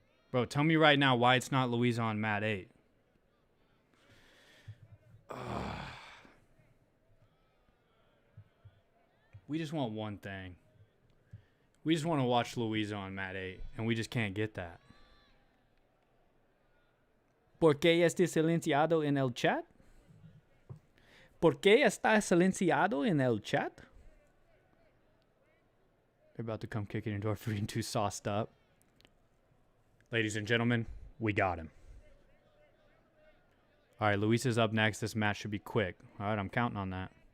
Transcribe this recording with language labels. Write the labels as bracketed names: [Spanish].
[English] Bro, tell me right now why it's not Louisa on mat 8. We just want one thing. We just want to watch Louisa on mat 8, and we just can't get that. [Spanish] ¿Por qué está silenciado en el chat? ¿Por qué está silenciado en el chat? [English] They're about to come kicking into our 3-2 sauced up. Ladies and gentlemen, we got him. All right, Luis is up next. This match should be quick. All right, I'm counting on that.